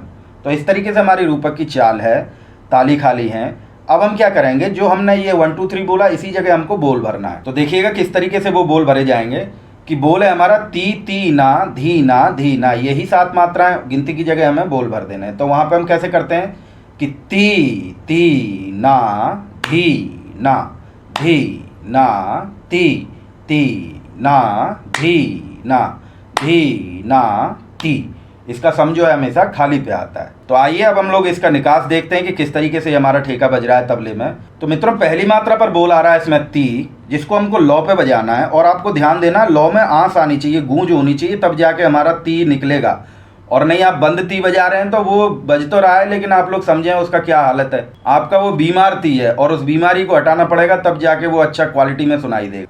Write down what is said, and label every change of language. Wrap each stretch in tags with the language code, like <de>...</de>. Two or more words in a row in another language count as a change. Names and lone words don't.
<hi>तो इस तरीके से हमारी रूपक की चाल है, ताली खाली हैं। अब हम क्या करेंगे, जो हमने ये 1 2 3 बोला इसी जगह हमको बोल भरना है। तो देखिएगा किस तरीके से वो बोल भरे जाएंगे कि बोल है हमारा ती ती ना धी ना, यही 7 मात्राएं गिनती की जगह हमें बोल भर देना है। तो वहाँ पे हम कैसे करते हैं कि ती ती ना धी ना ती ना धी ना ती। इसका सम जो है हमेशा खाली पे आता है। तो आइए अब हम लोग इसका निकास देखते हैं कि किस तरीके से हमारा ठेका बज रहा है तबले में। तो मित्रों पहली मात्रा पर बोल आ रहा है इसमें ती, जिसको हमको लौ पे बजाना है, और आपको ध्यान देना लौ में आंस आनी चाहिए, गूंज होनी चाहिए, तब जाके हमारा ती निकलेगा। और नहीं आप बंद ती बजा रहे हैं तो वो बज तो रहा है, लेकिन आप लोग समझें उसका क्या हालत है, आपका वो बीमार ती है और उस बीमारी को हटाना पड़ेगा, तब जाके वो अच्छा क्वालिटी में सुनाई देगा।</hi>